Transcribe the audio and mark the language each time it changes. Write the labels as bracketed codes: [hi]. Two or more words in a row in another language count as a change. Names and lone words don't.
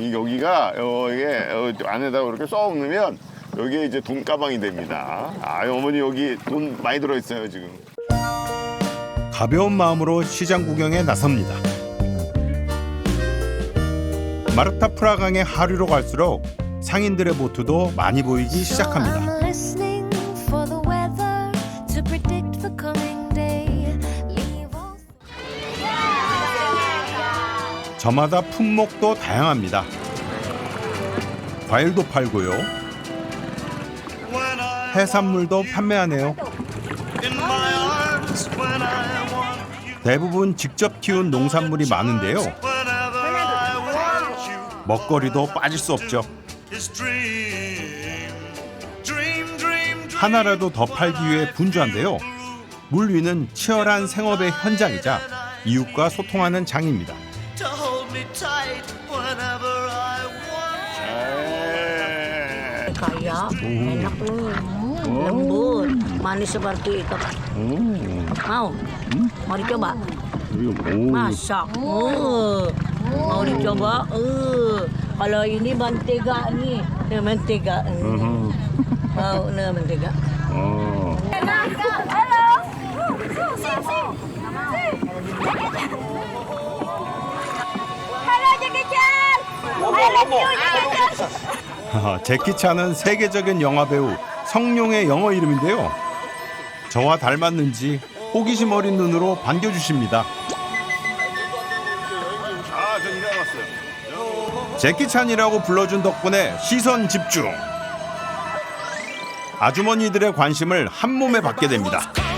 [ko] 이 여기가 이게 안에다가 이렇게 쏙 넣으면 여기에 이제 돈가방이 됩니다. 아, 어머니 여기 돈 많이 들어 있어요 지금. 가벼운 마음으로 시장 구경에 나섭니다. 마르타 프라강의 하류로 갈수록 상인들의 보트도 많이 보이기 시작합니다. [en] I'm listening for the weather to predict the coming day. Leave all [ko] 저마다 품목도 다양합니다. 과일도 팔고요. 해산물도 판매하네요. 대부분 직접 키운 농산물이 많은데요. 먹거리도 빠질 수 없죠. 하나라도 더 팔기 위해 분주한데요. 물 위는 치열한 생업의 현장이자 이웃과 소통하는 장입니다. [id] Kaya, enak nih, lembut, manis seperti itu. Mau? Mau dicoba? Masak. Mau dicoba? Kalau ini mentega nih, mentega. Mau mentega. Halo. Halo Jackie Chan. [en] I love you Jackie Chan. [ko] 제키찬은 세계적인 영화배우 성룡의 영어 이름인데요. 저와 닮았는지 호기심 어린 눈으로 반겨주십니다. 아, 저 일하러 왔어요. 제키찬이라고 불러준 덕분에 시선 집중. 아주머니들의 관심을 한몸에 받게 됩니다.